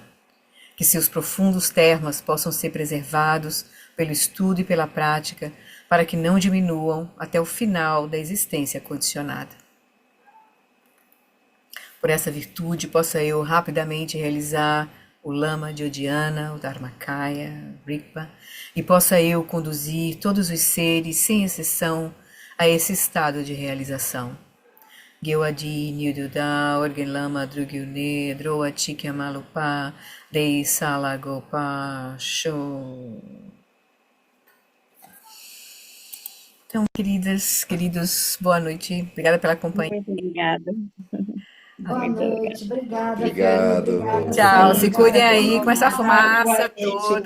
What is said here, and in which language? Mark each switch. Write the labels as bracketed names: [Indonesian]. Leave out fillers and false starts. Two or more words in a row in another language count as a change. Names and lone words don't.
[Portuguese] Que seus profundos termas possam ser preservados pelo estudo e pela prática, para que não diminuam até o final da existência condicionada. Por essa virtude, possa eu rapidamente realizar o Lama de Odiana, o Dharmakaya, Rigpa, e possa eu conduzir todos os seres, sem exceção, a esse estado de realização. Gyawadi Nyududa, Orgen Lama Drugyune, Droa Chikya Malupa, Dei Salagopa, Show. Então, queridos, boa noite. Obrigada pela companhia. Muito obrigada. Boa Muito noite, obrigada, Fê, Obrigado. obrigada. Tchau, se cuidem Obrigada, aí com essa Boa fumaça